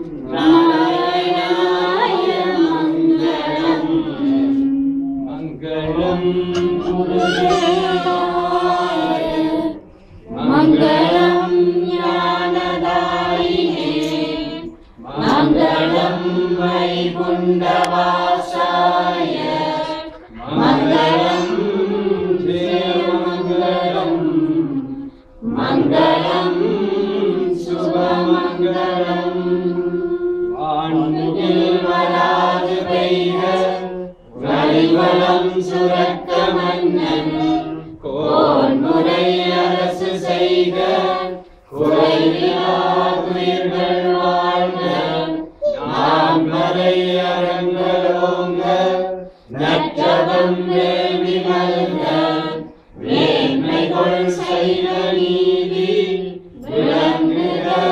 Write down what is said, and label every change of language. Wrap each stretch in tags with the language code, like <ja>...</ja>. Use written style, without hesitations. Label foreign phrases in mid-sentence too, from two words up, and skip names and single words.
<sa>नारायणाय मङ्गलम् मङ्गलम् गुरुदेवाय मङ्गलम् ज्ञानदायिने मङ्गलम् वैकुण्ठवासाय मङ्गलम् देवमङ्गलम् मङ्गलम् शुभमङ्गलम् वाणिज्यवराजदैः</sa> <ta>வரிவலம் சுரக்க மன்னன் கோன்முறை அரசு செய்க குறைவிலா துயிர்கள் வாழ்க நான்மறை அரங்கலோங்க நற்றவம் வேள்வி மல்க வேண்மைகொள் செய்த நீதி விளங்குக</ta>